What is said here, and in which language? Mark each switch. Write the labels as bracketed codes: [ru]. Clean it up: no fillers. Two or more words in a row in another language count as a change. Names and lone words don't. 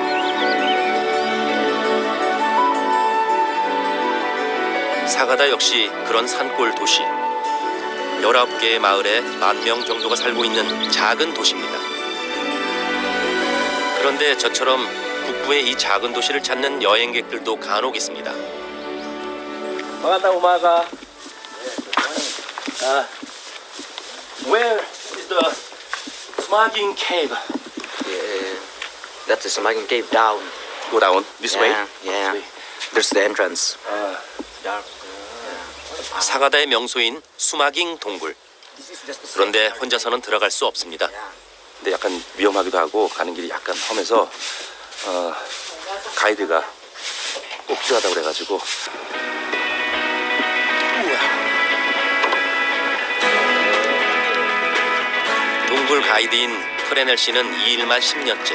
[ko] 사가다 역시 그런 산골 도시. 19개의 마을에 10,000명 정도가 살고 있는 작은 도시입니다. 그런데 저처럼 북부의 이 작은 도시를 찾는 여행객들도 간혹 있습니다. [tl] Magandang umaga. [en] Where is the Smogging Cave? That's the Smogging Cave down. Go down this way. Yeah. This way. There's the entrance. [ko] 사가다의 명소인 수마깅 동굴. 그런데 혼자서는 들어갈 수 없습니다. 근데 약간 위험하기도 하고 가는 길이 약간 험해서 가이드가 꼭 필요하다고 그래가지고. 동굴 가이드인 프레넬 씨는 이 일만 10년째.